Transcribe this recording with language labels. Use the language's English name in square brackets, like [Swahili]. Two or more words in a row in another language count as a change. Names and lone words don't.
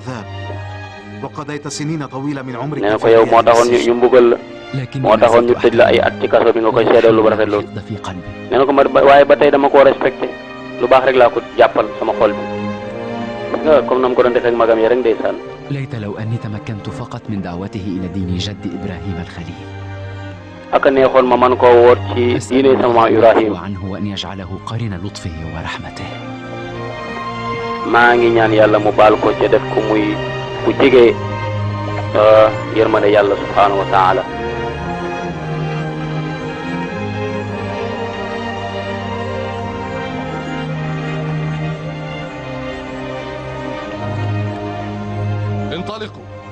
[Wolof] nee na ko yow moo taxoon ñu mbugal la moo taxoon ñu tëj la ay at ci kaso bi nga koy seedal lu rafet loolu nee na ko waaye ba tey dama koo respecté lu baax rek laa ko jàppal sama xol bi nga comme na mu ko doon defee ak magam ya rek ndeysaan. [Arabic] ليت لو أني تمكنت فقط من دعوته إلى دين جد إبراهيم الخليل. [Wolof] aka neexoon ma man koo woot ci diine sama Ibrahim. [Arabic] عنه وأن يجعله قرين لطفه ورحمته. [Wolof] maa ngi ñaan yàlla mu baal ko ca def ko muy ku jege yërmande yàlla [Arabic] سبحانه وتعالى. انطلقوا.